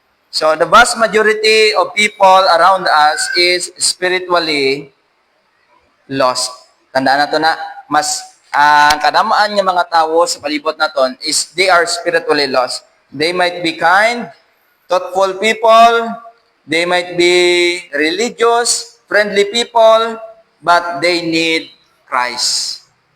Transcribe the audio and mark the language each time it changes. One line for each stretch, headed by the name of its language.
English: So, the vast majority of people around us is spiritually lost.
Hiligaynon: Tandaan nato na, mas ang kadamaan ng mga tao sa palibot naton is
English: they are spiritually lost. They might be kind, thoughtful people, they might be religious, friendly people, but they need Christ.